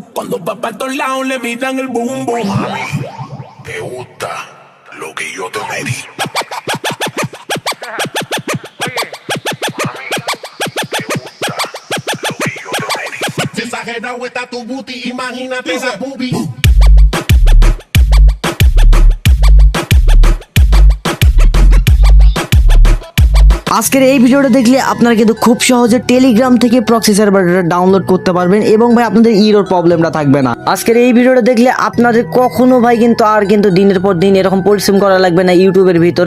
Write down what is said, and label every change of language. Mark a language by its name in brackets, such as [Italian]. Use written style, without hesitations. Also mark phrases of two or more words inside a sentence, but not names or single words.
[Spanish] Cuando va para todos lados le miran el boom, boom. Mami, te gusta lo que yo te pedí. Si exagerado está tu booty, imagínate esa boobie. [Bangla] আজকের এই ভিডিওটা দেখলে আপনারা কিন্তু খুব সহজে টেলিগ্রাম থেকে [English] proxy serverটা [Bangla] ডাউনলোড করতে পারবেন এবং ভাই আপনাদের [English] error problemটা [Bangla] থাকবে না। আজকের এই ভিডিওটা দেখলে আপনাদের কখনো ভাই কিন্তু আর কিন্তু দিনের পর দিন এরকম পরিশ্রম করা লাগবে না ইউটিউবের ভিতরে।